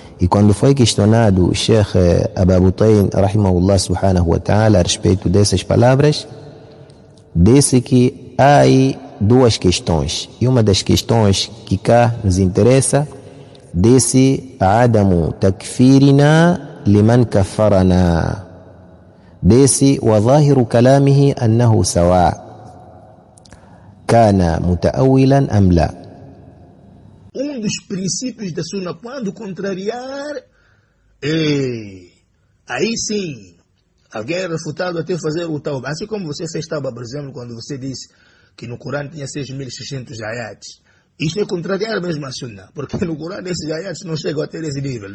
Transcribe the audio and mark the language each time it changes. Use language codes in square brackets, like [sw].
[pt] E quando foi questionado o Sheikh Aba Butain rahimahullah subhanahu wa ta'ala a respeito dessas palavras, disse que há aí duas questões, e uma das questões que cá nos interessa, disse [ar] adamu takfirina liman kaffarana. [pt] ديسي [ar] وظاهر كلامه أنه سواء كان متأولا أم لا. [pt] Dos princípios da Sunna, quando contrariar, aí sim, alguém é refutado até fazer o tawbah. Assim como você fez tawbah, por exemplo, quando você disse que no Corão tinha 6.600 ayats. Isto é contrariar mesmo a Sunna, porque no Corão esses ayats não chegam a ter esse nível.